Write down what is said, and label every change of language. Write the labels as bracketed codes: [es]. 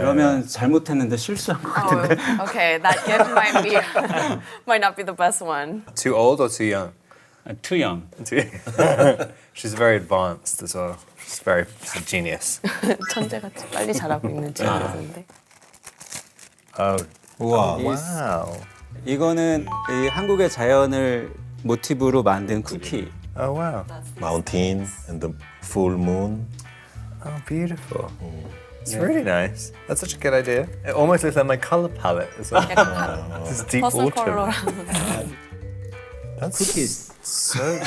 [ko] 그러면 잘못했는데 실수한 것 같은데. [en] Oh, okay, that gift might not be the best one. Too old or too young? Too young. She's very advanced as well. She's a genius. [ko] 천재같이 빨리 자라고 있는 친구인데. [en] Oh, [ko] 우와. [en] wow. [ko] 이거는 이 한국의 자연을 모티브로 만든 쿠키. [en] Oh, wow. Mountain and the full moon. Oh, beautiful. It's really nice. That's such a good idea. It almost looks like my color palette as well. This deep [ko] 퍼스널 [en] autumn. [ko] 컬러랑 [en] That's [ko] 쿠키. [en] So